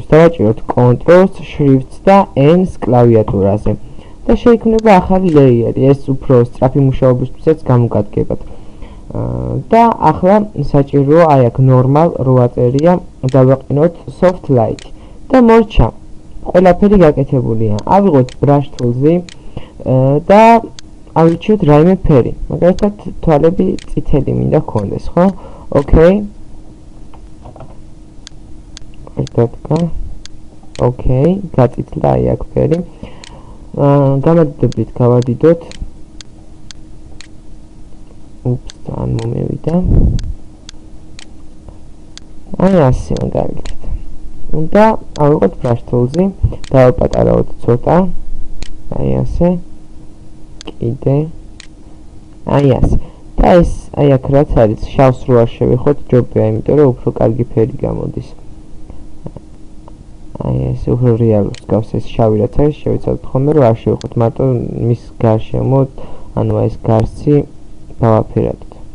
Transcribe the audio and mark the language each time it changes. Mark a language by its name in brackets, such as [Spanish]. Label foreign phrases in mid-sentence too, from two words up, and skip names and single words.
[Georgian] დავაჭიროთ Ctrl-ს, Shift-ს და N-ს კლავიატურაზე და შეიქმნება ახალი ლეიერი. ეს უფრო სწრაფი მუშაობისთვისაც გამოგადგებათ. და ახლა საჭიროა აი აქ normal რო აწერია, დავაყენოთ [English] soft light [Georgian] და მორჩა. ყველაფერი გაკეთებულია. ავიღოთ [English] brush tool- [Georgian] ზე და ავირჩიოთ რაიმე ფერი. მაგალითად თვალები წითელი მინდა გქონდეს, ხო? ოკეი. ოკეი, გაწითლდა აი აქ ფერი. გამადიდებლით გავადიდოთ. ან მომევიდა. აი ასე მაგალითად. და ავიღოთ [English] brush tool- [Georgian] ზე, დავაპატარავოთ ცოტა. აი ასე. კიდე აი ასე და ეს აი აქ რაც არის შავს რო არ შევიხოთ ჯობია, იმიტომ რომ უფრო კარგი ფერი გამოდის. აი ეს უფრო რეალურს გავს ეს შავი რაც არის, შევიცავთ ხოლმე რომ არ შევიხოთ მარტო მის გარშემო, ანუ ეს გარსი დავაფერადოთ.